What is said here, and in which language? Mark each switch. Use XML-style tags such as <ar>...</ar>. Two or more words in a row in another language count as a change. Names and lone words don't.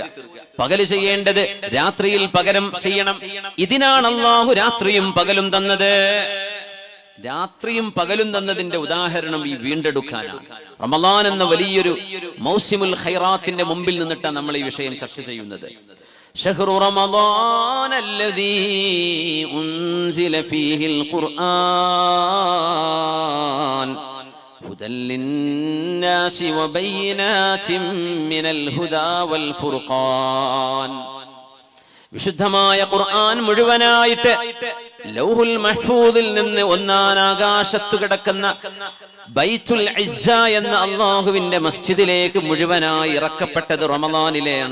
<ml>പകല് ചെയ്യേണ്ടത് രാത്രിയിൽ പകരം ചെയ്യണം. ഇതിനാണ് അല്ലാഹു രാത്രിയും പകലും തന്നത്. രാത്രിയും പകലും തന്നതിന്റെ ഉദാഹരണം ഈ വീണ്ടെടുക്കാനാണ്. റമളാൻ എന്ന വലിയൊരു</ml> <ar>موسم الخيرات</ar> <ml>മുമ്പിൽ നിന്നിട്ടാണ് നമ്മൾ ഈ വിഷയം ചർച്ച ചെയ്യുന്നത്.</ml> <ar>شهر رمضان الذي أنزل فيه القرآن هدى للناس وبينات من الهدى والفرقان.</ar> <ml>വിശുദ്ധമായ ഖുർആൻ മുഴുവനായിട്ട്</ml> <ar>اللوح المحفوظ</ar> <ml>നിന്ന് ഒന്നാം ആകാശത്തു കിടക്കുന്ന ബൈത്തുൽ ഇസ്സ എന്ന അല്ലാഹുവിന്റെ മസ്ജിദിലേക്ക് മുഴുവനായി ഇറക്കപ്പെട്ടത് റമളാനിലെയാണ്.</ml>